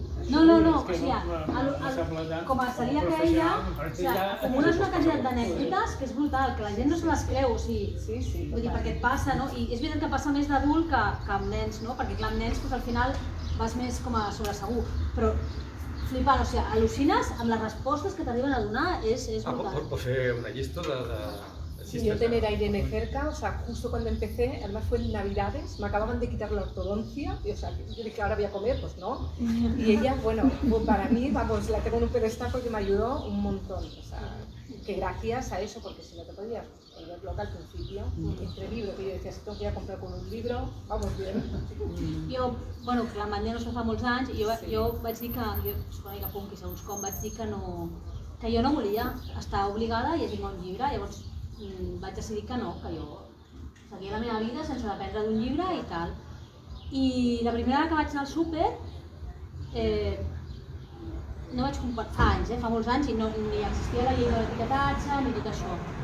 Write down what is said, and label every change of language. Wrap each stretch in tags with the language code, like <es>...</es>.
<ca>No, o sigui, com a seria aquella, o sigui, acumules una quantitat d'anècdotes que és brutal, que la gent no se les creu, o sigui, Sí, vull dir, perquè et passa, no? I és veritat que passa més d'adult que amb nens, no? Perquè clar, amb nens doncs, al final vas més com a sobresegur, però flipant, o sigui, al·lucines amb les respostes que t'arriben a donar, és brutal. Pots fer una llista de</ca> <es>Sí, yo tener a Irene cerca, o sea, justo cuando empecé, además fue en Navidades, me acababan de quitar la ortodoncia, y, o sea, yo dije, ahora voy a comer, pues no. Y ella, bueno, pues para mí, vamos, la tengo en un pedestal porque me ayudó un montón, o sea, que gracias a eso, porque si no te podías volver loca al principio, entre libros, que yo decía, si tengo que ir a comprar con un libro, vamos bien.</es> <ca>Jo, bueno, que la Mandia no es fa fa molts anys, i jo vaig dir que, jo soc una mica punky segons com, vaig dir que jo no volia estar obligada a llegir-me un llibre, llavors vaig decidir que no, que jo seguia la meva vida sense dependre d'un llibre i tal. I la primera que vaig anar al súper, no vaig comprar, fa anys, fa molts anys, i ni existia la llei de l'etiquetatge ni tot això.</ca>